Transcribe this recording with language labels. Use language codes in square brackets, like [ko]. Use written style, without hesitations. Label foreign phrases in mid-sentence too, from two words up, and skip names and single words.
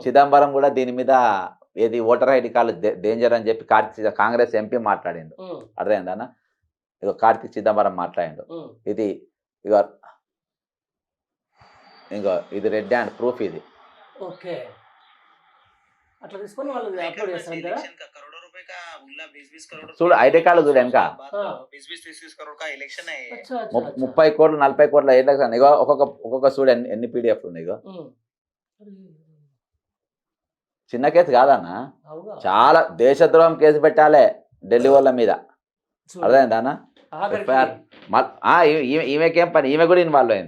[te] చిదంబరం గూడా దీని మీద ఏది [en] voter ID [te] కార్డ్‌లు డేంజర్ అని చెప్పి కాంగ్రెస్ ఎంపీ మాట్లాడిండు. హ్మ్. అర్థమైందా అన్న? ఇగో కార్తీ చిదంబరం మాట్లాడిండు. హ్మ్. ఇది ఇగో ఇగో ఇది [en] red hand proof [te] ఇది. ఓకే. అట్లా తీసుకొని వాళ్ళు [hi] लेकर [te] అప్‌లోడ్ [hi] पैसे [te] చేస్తారంటారా? [hi] इलेक्शन का करोड़ों रुपए का उल्ला 20-20 करोड़ [te] చూడు [hi] रुपया [en] ID card [te] చూడు ఎనక. [hi] बात [te] ఆ! [hi] 20-20 30-30 करोड़ का इलेक्शन है ये। अच्छा! अच्छा! अच्छा! [te] 30,00,00,000 40,00,00,000 ఏళ్ళకి ఇగో ఒక్కొక్క చూడు ఎన్ని పీడీఎఫ్‌లు ఉన్నాయి ఇగో. హ్మ్. చిన్న కేసు కాదన్న. అవుగా. చాలా దేశద్రోహం కేసు పెట్టాలే ఢిల్లీ వాళ్ళ మీద. చూడండి. అర్థమైందా అన్న? ఆఖరికి ఎఫ్ఐఆర్ ఈమెకేం పని? ఈమె కూడా ఇన్వాల్వ్ అయింది.